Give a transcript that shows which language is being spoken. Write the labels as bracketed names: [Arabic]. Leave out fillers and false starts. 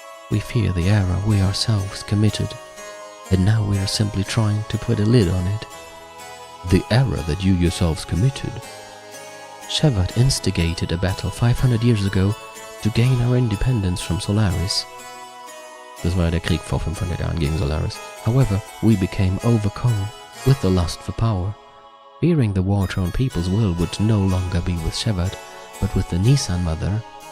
[English] We fear the error we ourselves committed, and now we are simply trying to put a lid on it. The error that you yourselves committed? Shevat instigated a battle 500 years ago to gain our independence from Solaris. [German] Das war ja der Krieg vor 500 Jahren gegen Solaris. [English] However, we became overcome with the lust for power. Fearing the war-torn people's will would no longer be with Shevat, but with the Nissan Mother.